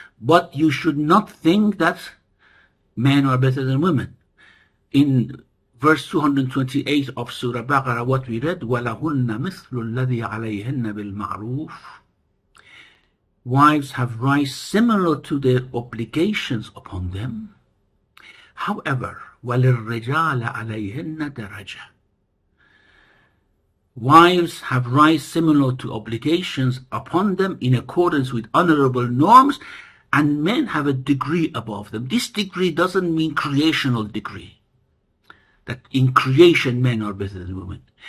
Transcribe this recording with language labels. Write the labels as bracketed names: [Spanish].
[English] But you should not think that men are better than women. In verse 228 of Surah Baqarah, what we read, [Arabic] وَلَهُنَّ مِثْلُ الَّذِي عَلَيْهِنَّ بِالْمَعْرُوفِ. [English] Wives have rights similar to their obligations upon them. However, [Arabic] وَلِلرِّجَالَ عَلَيْهِنَّ دَرَجَةٌ. [English] Wives have rights similar to obligations upon them in accordance with honorable norms, and men have a degree above them. This degree doesn't mean creational degree, that in creation men are better than women.